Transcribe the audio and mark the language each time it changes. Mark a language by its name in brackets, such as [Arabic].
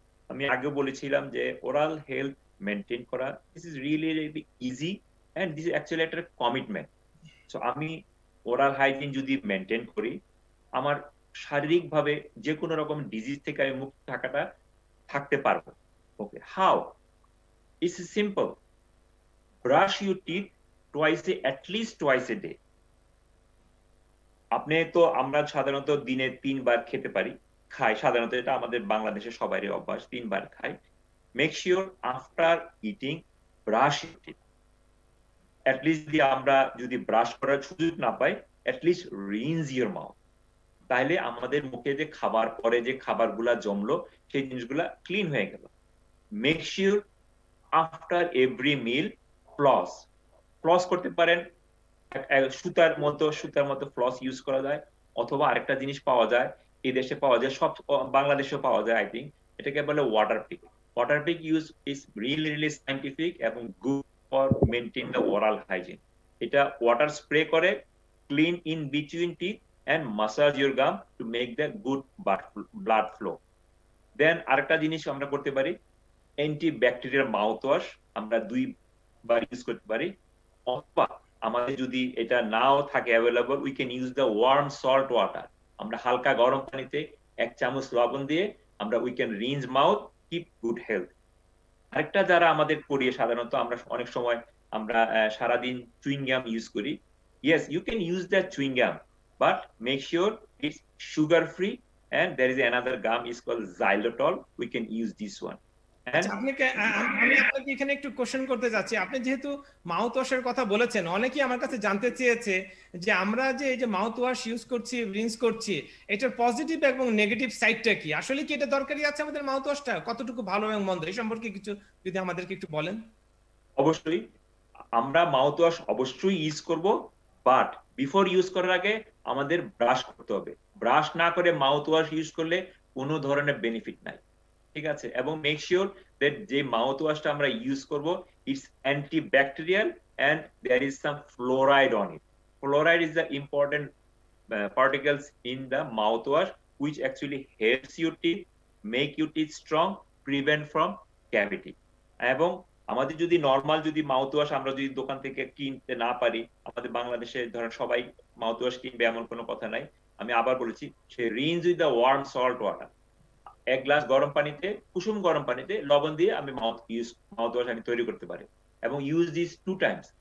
[Bangla] আমি আগে বলেছিলাম যে [English] Oral health maintain করা this is really easy and this is actually একটা commitment. [Bangla] সো আমি ওরাল হাইজিন যদি মেনটেন করি, আমার শারীরিকভাবে যে কোনো রকম ডিজিজ থেকে আমি মুক্ত থাকতে পারবো। [English] Okay, how? It's simple. Brush your teeth at least twice a day. [Bangla] আপনি তো আমরা সাধারণত দিনে 3 বার খেতে পারি, খাই সাধারণত, এটা আমাদের বাংলাদেশের সবারই অভ্যাস, 3 বার খাই। [English] Make sure after eating brush your teeth. [Bangla] At least আমরা যদি ব্রাশ করার সুযোগ না পাই, অ্যাটলিস্ট [English] Rinse your mouth. [Bangla] তাহলে আমাদের মুখে যে খাবার পরে যে খাবারগুলা জমলো সেই জিনিসগুলা ক্লিন হয়ে গেল। মেক শিওর আফটার এভরি মিল ফ্লস করতে পারেন, সুতার মতো ফ্লস ইউজ করা যায়, অথবা আরেকটা জিনিস পাওয়া যায়, এই দেশে পাওয়া যায়, সব বাংলাদেশেও পাওয়া যায় আই থিঙ্ক, এটাকে বলে water pick. [English] Water pick use is really scientific এবং good for maintain the oral hygiene. এটা water spray করে clean in between teeth and massage your gum to make the good blood flow. [Bangla] Then আরেকটা জিনিস আমরা করতে পারি, antibacterial mouth wash আমরা 2 bar use করতে পারি, অথবা আমাদের যদি এটা নাও থাকে available, [English] We can use the warm salt water. [Bangla] আমরা হালকা গরম পানিতে 1 চামচ লবণ দিয়ে আমরা [English] We can rinse mouth, keep good health. [Bangla] আরেকটা যারা আমাদের করি সাধারণত, আমরা অনেক সময় আমরা সারাদিন চুইং গাম ইউজ করি। [English] Yes, you can use that chewing gum, but make sure it's sugar free, and there is another gum is called xylitol. We can use this one. [Bangla] আমি আপনাকে এখানে একটু কোশ্চেন করতে যাচ্ছি। আপনি যেহেতু মাউথ ওয়াশের কথা বলেছেন, অনেকেই আমার কাছে জানতে চেয়েছে যে আমরা যে এই যে মাউথ ওয়াশ ইউজ করছি, রিন্স করছি, এটার পজিটিভ এবং নেগেটিভ সাইডটা কি? আসলে কি এটা দরকারি আছে আমাদের মাউথ ওয়াশটা? কতটুকু ভালো এবং মন্দ এই সম্পর্কে কিছু যদি আমাদেরকে একটু বলেন। অবশ্যই আমরা মাউথ ওয়াশ অবশ্যই ইউজ করব, বাট বিফোর ইউজ করার আগে আমাদের ব্রাশ করতে হবে। ব্রাশ না করে মাউথ ওয়াশ ইউজ করলে কোনো ধরনের বেনিফিট নাই, ঠিক আছে? [English] এবং make sure that যে mouth ওয়াশটা আমরা ইউজ করব it's antibacterial and there is some fluoride on it. Fluoride is the important particles in the mouthwash which actually helps your teeth, make your teeth strong, prevent from cavity. [Bangla] এবং আমাদের যদি normal যদি mouth wash আমরা যদি দোকান থেকে কিনতে না পারি, আমাদের বাংলাদেশে ধরেন সবাই মাউথ ওয়াশ কিনবে এমন কোনো কথা নাই। আমি আবার বলেছি, [English] সে rinse with the warm salt water. [Bangla] 1 glass গরম পানিতে, কুসুম গরম পানিতে লবণ দিয়ে আমি মাউথ ওয়াশ আমি তৈরি করতে পারি, এবং ইউজ দিস 2 টাইমস।